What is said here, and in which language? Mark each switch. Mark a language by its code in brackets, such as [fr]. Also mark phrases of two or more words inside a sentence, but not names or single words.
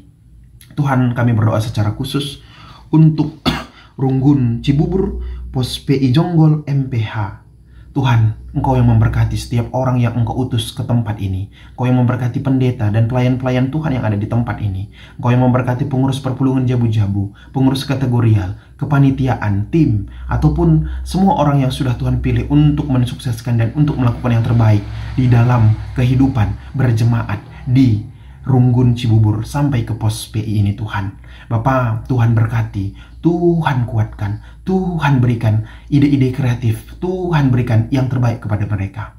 [id] Tuhan, kami berdoa secara khusus untuk Runggun Cibubur, Pos PI Jonggol, MPH. Tuhan, Engkau yang memberkati setiap orang yang Engkau utus ke tempat ini. Engkau yang memberkati pendeta dan pelayan-pelayan Tuhan yang ada di tempat ini. Engkau yang memberkati pengurus perpulungan Jabu-Jabu, pengurus kategorial, kepanitiaan, tim, ataupun semua orang yang sudah Tuhan pilih untuk mensukseskan dan untuk melakukan yang terbaik di dalam kehidupan berjemaat di Runggun Cibubur sampai ke Pos PI ini Tuhan. Bapa, Tuhan berkati, Tuhan kuatkan, Tuhan berikan ide-ide kreatif, Tuhan berikan yang terbaik kepada mereka.